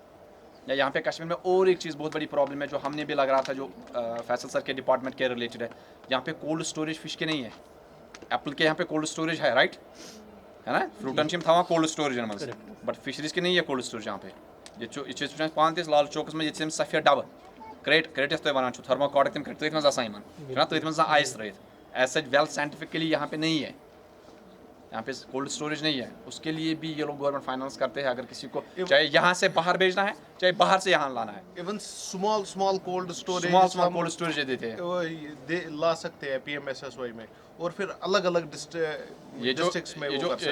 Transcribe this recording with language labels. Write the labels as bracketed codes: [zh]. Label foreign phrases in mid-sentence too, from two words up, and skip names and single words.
[hi] या यहाँ पे कश्मीर में और एक चीज़ बहुत बड़ी प्रॉब्लम है जो हमने भी लग रहा था, जो फैसल सर के डिपार्टमेंट के रिलेटेड है, यहाँ पे [en] cold storage fish [hi] के नहीं है। एप्पल के यहाँ पे [en] cold storage [hi] है, राइट है ना, [en] fruit and shim [hi] था वहाँ [en] cold storage [hi] है, [en] but fisheries [hi] के नहीं है [en] cold storage [hi] यहाँ पे। [ks] ये पान लाल चौकस में ये सफ़ेद डब क्रेट तुम वन थर्मोकॉट तम तथ मज आसान तथ मज आइस रहित, [en] as such well scientifically [hi] यहाँ पे नहीं है, यहाँ पे कोल्ड स्टोरेज नहीं है। उसके लिए भी ये लोग [en] government finance [hi] करते हैं, अगर किसी को चाहे यहाँ से बाहर भेजना है, चाहे बाहर से यहाँ लाना है। [en] even small cold storage cold storage [hi] देते हैं, ला सकते हैं PMSSY में, और फिर अलग अलग डिस्ट्रिक्ट्स में वो कर सकते